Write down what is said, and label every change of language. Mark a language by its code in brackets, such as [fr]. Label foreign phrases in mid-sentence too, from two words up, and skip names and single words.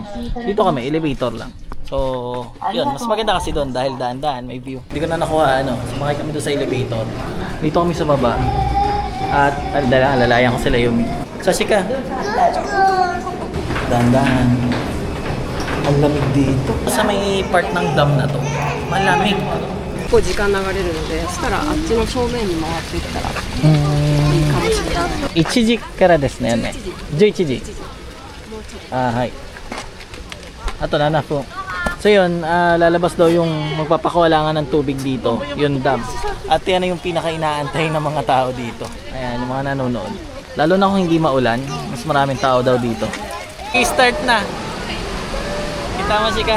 [tl] Dito kami, elevator lang. So, yun, mas maganda kasi doon dahil daan-daan, may view. Hindi ko na nakuha, sumakay kami doon sa elevator. Dito kami sa baba. At, alalayan ko sila Yumi. Sashika. Daan-daan. Ang lamig dito. Sa may part ng dam na to, malamig. [ja] 結構時間流れるので、そしたらあっちの正面に回っていったらいいかもしれない。 1時からですね。11時。はい。あと7 分。 [tl] So yun, lalabas daw yung magpapakawalangan ng tubig dito, yung dam. At yan yung pinaka-inaantay ng mga tao dito. Ayan, yung mga nanonood. Lalo na kung hindi maulan, mas maraming tao daw dito. I-start na. Kita mo Shika?